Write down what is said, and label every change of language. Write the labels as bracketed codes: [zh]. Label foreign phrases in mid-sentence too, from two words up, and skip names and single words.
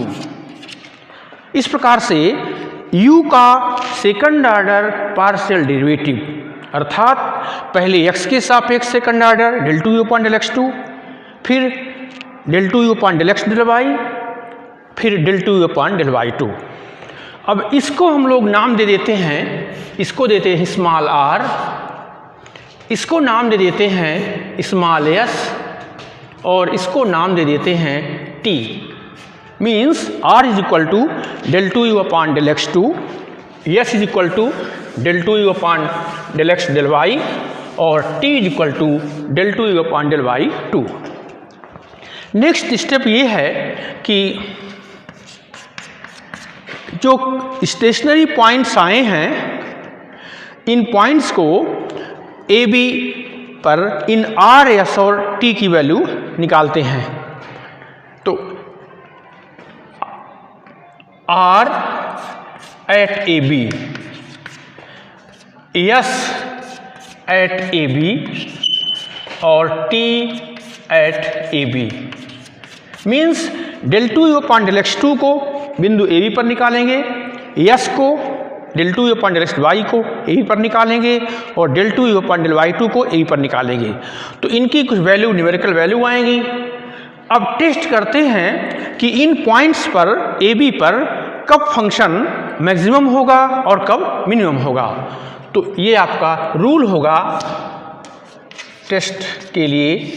[hi] इस प्रकार से u का [en] second order partial derivative, [hi] अर्थात पहले x के सापेक्ष [en] second order del 2u upon del x2, [hi] फिर [en] del 2u upon del x del y, [hi] फिर [en] del 2u upon del y2. [hi] अब इसको हम लोग नाम दे देते हैं, इसको देते हैं [en] small r, [hi] इसको नाम दे देते हैं [en] small s [hi] और इसको नाम दे देते हैं t। [en] means r is equal to del 2u upon del x2, s is equal to del 2u upon del x del y और t is equal to del 2u upon del y2. next step [hi] ये है कि जो [en] stationary points [hi] आए हैं, इन पॉइंट्स को ए बी पर इन आर एस और टी की वैल्यू निकालते हैं। [en] तो r at a b, s at a b और t at a b. [hi] मीन्स [en] del 2u upon del x2 [hi] को बिंदु ए बी पर निकालेंगे, एस को [en] del 2u upon del y [hi] को ए बी पर निकालेंगे और [en] del 2u upon del y2 [hi] को ए बी पर निकालेंगे। तो इनकी कुछ वैल्यू, [en] numerical value [hi] आएंगी। अब टेस्ट करते हैं कि इन पॉइंट्स पर ए बी पर कब [en] function maximum [hi] होगा और कब मिनिमम होगा। तो ये आपका रूल होगा टेस्ट के लिए।